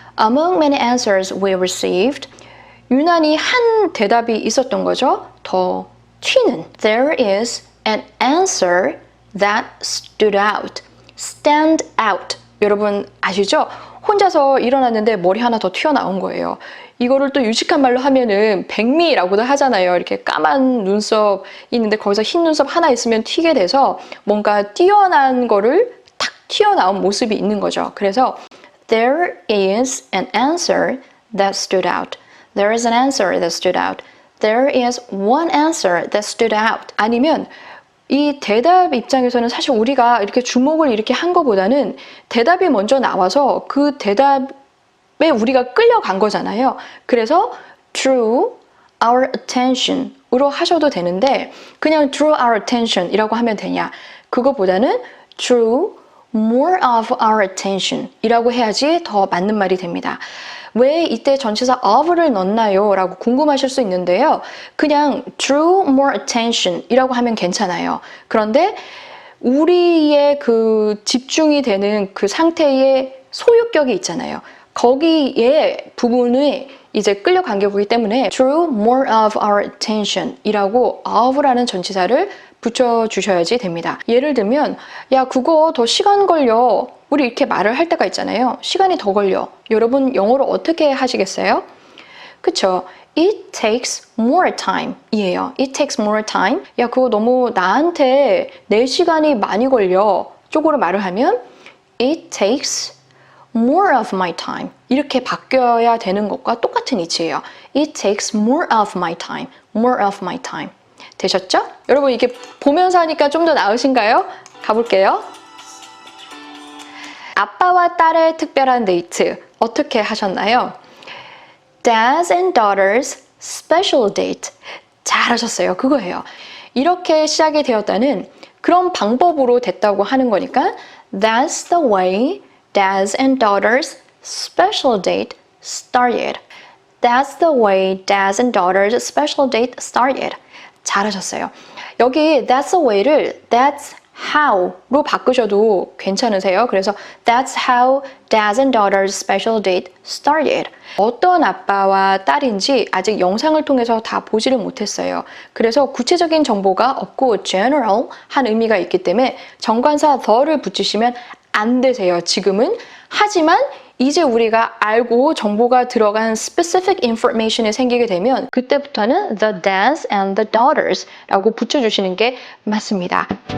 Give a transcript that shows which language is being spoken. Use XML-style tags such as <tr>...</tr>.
<en>Among many answers we received</en> <ko>유난히 한 대답이 있었던 거죠. 더 튀는</ko> <en>There is an answer that stood out.</en> <ko>Stand out. 여러분 아시죠? 혼자서 일어났는데 머리 하나 더 튀어나온 거예요. 이거를 또 유식한 말로 하면은 백미라고도 하잖아요. 이렇게 까만 눈썹이 있는데 거기서 흰 눈썹 하나 있으면 튀게 돼서 뭔가 뛰어난 거를 탁 튀어나온 모습이 있는 거죠.</ko> <en>그래서 There is an answer that stood out. There is an answer that stood out. There is one answer that stood out.</en> <ko>아니면 이 대답 입장에서는 사실 우리가 이렇게 주목을 이렇게 한 것보다는 대답이 먼저 나와서 그 대답에 우리가 끌려간 거잖아요. 그래서</ko> <en>drew our attention</en> <ko>으로 하셔도 되는데 그냥 drew our attention이라고 하면 되냐? 그거보다는</ko> <en>drew more of our attention</en> <ko>이라고 해야지 더 맞는 말이 됩니다. 왜 이때 전치사 of를 넣나요? 라고 궁금하실 수 있는데요. 그냥</ko> <en>drew more attention</en> <ko>이라고 하면 괜찮아요. 그런데 우리의 그 집중이 되는 그 상태의 소유격이 있잖아요. 거기에 부분에 이제 끌려간 게 보기 때문에</ko> <en>drew more of our attention</en> <ko>이라고 of라는 전치사를 붙여주셔야지 됩니다. 예를 들면 야 그거 더 시간 걸려 우리 이렇게 말을 할 때가 있잖아요. 시간이 더 걸려. 여러분 영어로 어떻게 하시겠어요? 그쵸?</ko> <en>It takes more time</en> <ko>이에요.</ko> <en>It takes more time.</en> <ko>야 그거 너무 나한테 내 시간이 많이 걸려 쪽으로 말을 하면</ko> <en>It takes more of my time</en> <ko>이렇게 바뀌어야 되는 것과 똑같은 이치예요.</ko> <en>It takes more of my time. More of my time. 되셨죠?</en> <ko>여러분 이게 보면서 하니까 좀 더 나으신가요? 가볼게요. 아빠와 딸의 특별한 데이트 어떻게 하셨나요?</ko> <en>Dads and daughters special date.</en> <ko>잘하셨어요. 그거예요. 이렇게 시작이 되었다는 그런 방법으로 됐다고 하는 거니까</ko> <en>That's the way dads and daughters special date started. That's the way dads and daughters special date started.</en> <ko>잘하셨어요. 여기 that's the way를 that's how로 바꾸셔도 괜찮으세요. 그래서</ko> <en>that's how dads and daughters special date started.</en> <ko>어떤 아빠와 딸인지 아직 영상을 통해서 다 보지를 못했어요. 그래서 구체적인 정보가 없고 general 한 의미가 있기 때문에 정관사 the를 붙이시면 안 되세요. 지금은. 하지만 이제 우리가 알고 정보가 들어간 specific information이 생기게 되면 그때부터는</ko> <en>the dads and the daughters</en> <ko>라고 붙여주시는 게 맞습니다.</ko>